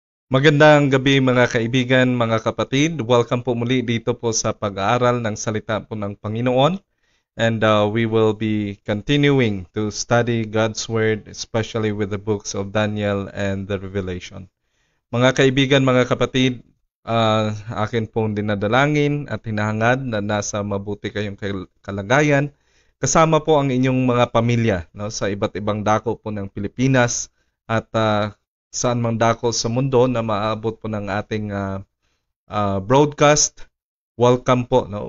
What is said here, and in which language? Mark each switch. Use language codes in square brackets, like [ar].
[tl] Magandang gabi mga kaibigan, mga kapatid. Welcome po muli dito po sa pag-aaral ng salita po ng Panginoon. [en] And we will be continuing to study God's Word, especially with the books of Daniel and the Revelation. [tl] Mga kaibigan, mga kapatid, akin pong dinadalangin at hinahangad na nasa mabuti kayong kalagayan. Kasama po ang inyong mga pamilya, no, sa iba't ibang dako po ng Pilipinas at saan mang dako sa mundo na maabot po ng ating broadcast. Welcome po, no?